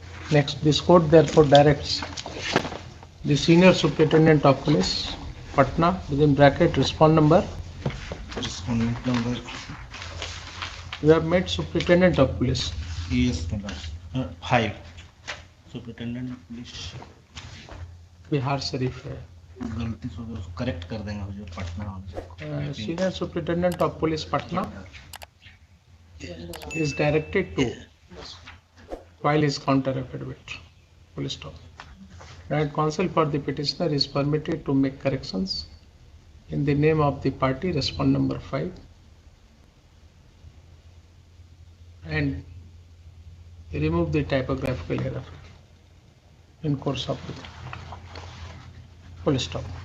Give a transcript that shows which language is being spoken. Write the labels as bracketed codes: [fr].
[en] Next, this court therefore directs the Senior Superintendent of Police, Patna, within bracket respondent number. Respondent number. You have made Superintendent of Police. Yes, 5. Superintendent police [hi] Bihar Sharif है. गलती से उसको correct कर देंगे जो Patna. [en] Senior Superintendent of Police, Patna, is directed to file his counter affidavit. Full stop. Right, counsel for the petitioner is permitted to make corrections in the name of the party, respondent number 5, and remove the typographical error in course of it. Full stop.